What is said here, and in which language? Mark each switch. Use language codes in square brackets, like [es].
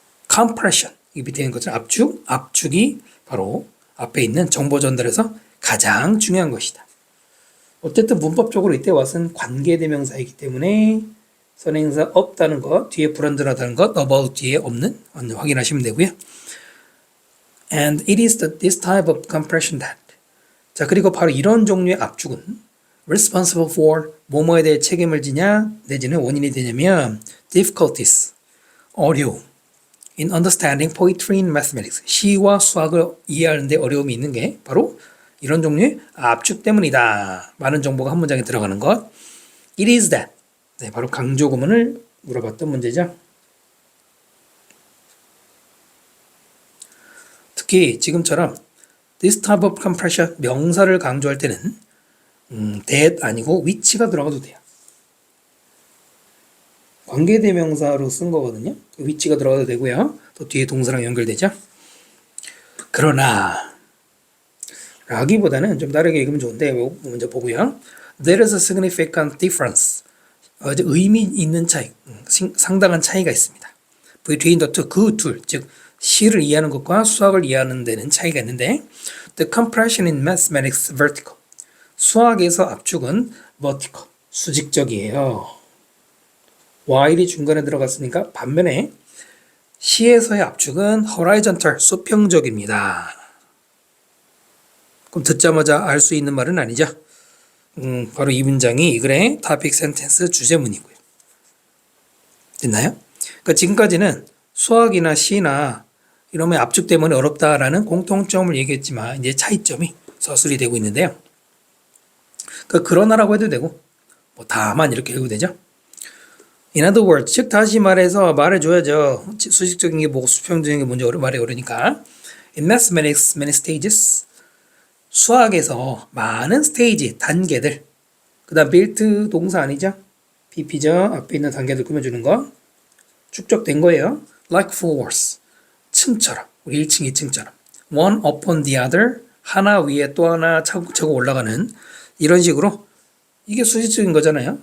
[ko] compression. 이 밑에 있는 것은 압축. 압축이 바로 앞에 있는 정보 전달에서 가장 중요한 것이다. 어쨌든 문법적으로 이때 와서는 관계대명사이기 때문에 선행사 없다는 것, 뒤에 불완전하다는 것, about 뒤에 없는 확인하시면 되고요. [en] And it is this type of compression that. [ko] 자, 그리고 바로 이런 종류의 압축은 [en] responsible for [ko] 뭐뭐에 대해 책임을 지냐 내지는 원인이 되냐면 difficulties, 어려움 [en] in understanding poetry and mathematics. [ko] 시와 수학을 이해하는 데 어려움이 있는 게 바로 이런 종류의 압축 때문이다. 많은 정보가 한 문장에 들어가는 것. [en] It is that. [ko] 네, 바로 강조 구문을 물어봤던 문제죠. 특히 지금처럼 [en] this type of compression [ko] 명사를 강조할 때는 that 아니고 which가 들어가도 돼요. 관계대명사로 쓴 거거든요. which가 들어가도 되고요. 또 뒤에 동사랑 연결되죠. 그러나 라기보다는 좀 다르게 읽으면 좋은데 먼저 보고요. [en] There is a significant difference. [ko] 의미 있는 차이, 상당한 차이가 있습니다. [en] between the two, [ko] 그 둘, 즉 시를 이해하는 것과 수학을 이해하는 데는 차이가 있는데 [en] the compression in mathematics is vertical. [ko] 수학에서 압축은 vertical, 수직적이에요. while이 중간에 들어갔으니까 반면에 시에서의 압축은 horizontal, 수평적입니다. 그럼 듣자마자 알 수 있는 말은 아니죠. 바로 이 문장이 이 글의 topic sentence 주제문이고요. 됐나요? 그러니까 지금까지는 수학이나 시나 이러면 압축 때문에 어렵다라는 공통점을 얘기했지만 이제 차이점이 서술이 되고 있는데요. 그러니까 그러나라고 해도 되고 뭐 다만 이렇게 해도 되죠. [en] In other words, [ko] 즉 다시 말해서 말해줘야죠. 수직적인 게 뭐고 수평적인 게 뭔지 말이 어려우니까. [en] In mathematics, many stages. [ko] 수학에서 많은 스테이지, 단계들. 그 다음 built 동사 아니죠? BP죠. 앞에 있는 단계들 꾸며주는 거. 축적된 거예요. [en] Like floors. [ko] 층처럼. 우리 1층, 2층처럼. [en] One upon the other. [ko] 하나 위에 또 하나 차곡차곡 올라가는 이런 식으로 이게 수직적인 거잖아요.